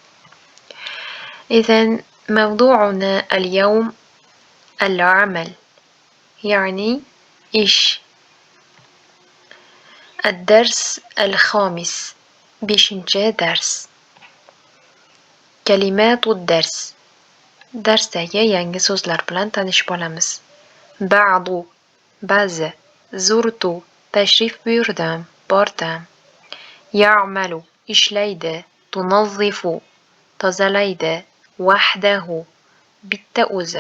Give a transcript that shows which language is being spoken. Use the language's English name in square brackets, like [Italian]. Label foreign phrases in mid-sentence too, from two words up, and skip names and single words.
[Arabic] إذا موضوعنا اليوم العمل، يعني إيش. الدرس الخامس. [Uzbek] بشنجة درس [Arabic] كلمات الدرس. [Uzbek] Darsdagi yangi so'zlar bilan tanishib olamiz. Ba'du, ba'zi. Zurtu, tashrif buyurdim, bordim. Ya'malu, ishlaydi. Tunazzifu, tozalaydi. Wahdahu, bitta o'zi.